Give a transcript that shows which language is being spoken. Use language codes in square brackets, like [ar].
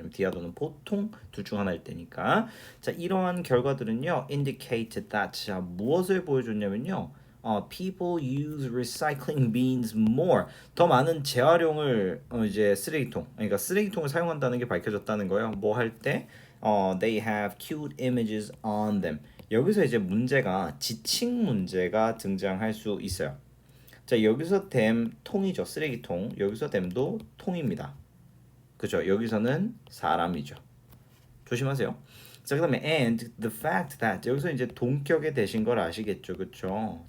[ko] 왜냐면 [en] the other [ko] 는 보통 둘 중 하나일 때니까. 자, 이러한 결과들은요 [en] indicate that [ko] 자, 무엇을 보여줬냐면요 [en] people use recycling bins more [ko] 더 많은 재활용을 이제 그러니까 쓰레기통을 사용한다는 게 밝혀졌다는 거예요. 뭐 할 때 [en] they have cute images on them. [ko] 여기서 이제 문제가 지칭 문제가 등장할 수 있어요. 자, 여기서 댐 통이죠. 쓰레기통. 여기서 댐도 통입니다. 그죠? 여기서는 사람이죠. 조심하세요. 자, 그다음에 [en] and the fact that [ko] 여기서 이제 동격에 대신 걸 아시겠죠. 그렇죠?